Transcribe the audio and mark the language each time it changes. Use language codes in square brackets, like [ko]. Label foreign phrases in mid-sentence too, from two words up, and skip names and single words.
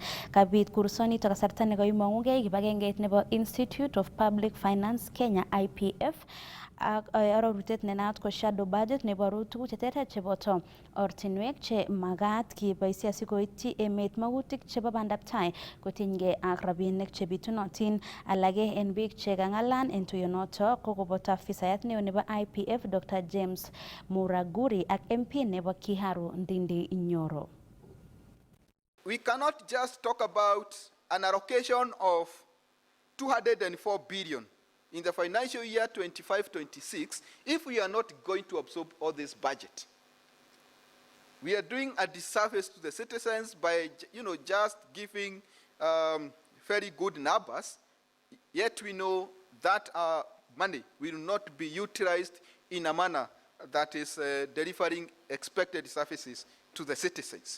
[kln] Kabit kursonito kasarta nekoimong'ugei kibagengeit nebo Institute of Public Finance Kenya IPF ak arorutiet nenaat ko [en] shadow budget [kln] neboru tuguk cheterter cheboto ortinwek che magat kiboisie asikoityi emet magutik chebo bandaptai kotinygei ak rabinik chebitunotin. Alage en biik che kang'alan en tuyonoto ko koboto afisayat neo nebo IPF Dr. James Muraguri ak MP nebo Kiharu Ndindi Nyoro. [en] We cannot just talk about an allocation of 204 billion in the financial year 25-26 if we are not going to absorb all this budget. We are doing a disservice to the citizens by, just giving very good numbers, yet we know that our money will not be utilized in a manner that is delivering expected services to the citizens.